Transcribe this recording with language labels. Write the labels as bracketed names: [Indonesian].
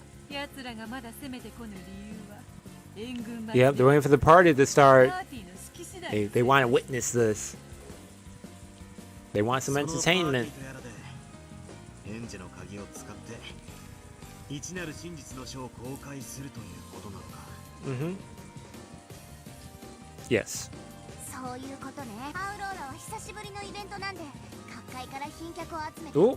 [Japanese] 奴らがまだ攻めてこぬ理由は援軍祭り。 [English] Yep, they're waiting for the party to start. They want to witness this. They want some entertainment. [Japanese] エンジェの鍵を使って一なる真実の書を公開するということなのか。 [English] Yes. [Japanese] そういうことね。アウローラは久しぶりのイベントなんで、各界から賓客を集めて [English] Oh,